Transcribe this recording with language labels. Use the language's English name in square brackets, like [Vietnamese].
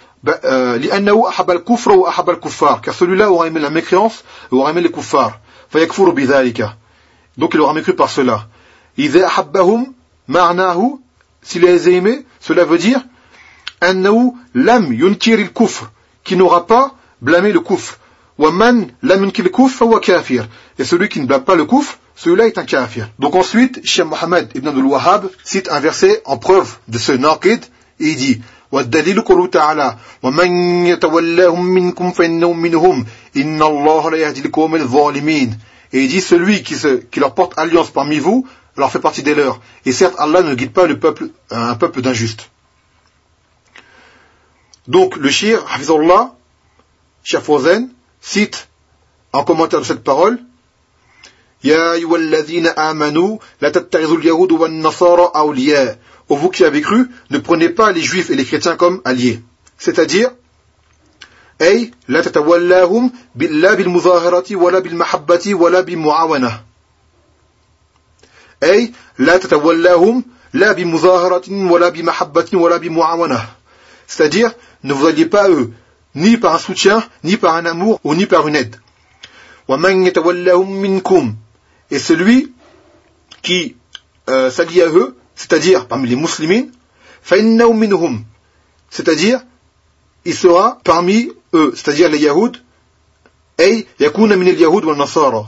[Arabic] لأنه أحب الكفر وأحب الكفار. [French] Car celui-là aura aimé la mécréance et aura aimé les kuffars. [Arabic] فيكفر بذلك. [French] Donc il aura mécru par cela. [Arabic] إذا أحبهم معناه. [French] S'il les a aimés, cela veut dire [Arabic] أنه لم ينكر الكفر. [French] Qui n'aura pas blâmé le kuffar. [Arabic] ومن لم ينكر الكفر هو كافر. [French] Et celui qui ne blâme pas le kuffar, celui-là est un kafir. Donc ensuite, Cheikh Mohammed ibn Abdul Wahhab cite un verset en preuve de ce naqid et il dit [Arabic] والدليل قوله تعالى ومن يتولهم منكم فإنه منهم إن الله لا يهدي القوم الظالمين. [French] Et il dit celui qui leur porte alliance parmi vous leur fait partie des leurs, et certes Allah ne guide pas le peuple, un peuple d'injustes. Donc le shir hafizallah Cheikh Fawzan cite en commentaire de cette parole [Arabic] يا أيها الذين آمنوا لا تتخذوا اليهود والنصارى أولياء. [French] Oh, vous qui avez cru, ne prenez pas les juifs et les chrétiens comme alliés. C'est-à-dire, [Arabic] أي لا تتولاهم لا بالمظاهرة ولا بالمحبة ولا بالمعاونة. أي لا تتولاهم لا بمظاهرة ولا بمحبة ولا بمعاونة. [French] C'est-à-dire, ne vous alliez pas à eux, ni par un soutien, ni par un amour, ou ni par une aide. [Arabic] ومن يتولاهم منكم. [French] Et celui qui s'allie à eux, c'est-à-dire parmi les musulmans, [Arabic] فَإِنَّهُ مِنْهُمْ. [French] C'est-à-dire, il sera parmi eux, c'est-à-dire les Yahoud, [Arabic] أي يَكُونَ مِنَ الْيَهُودِ وَالنَّصَارَى.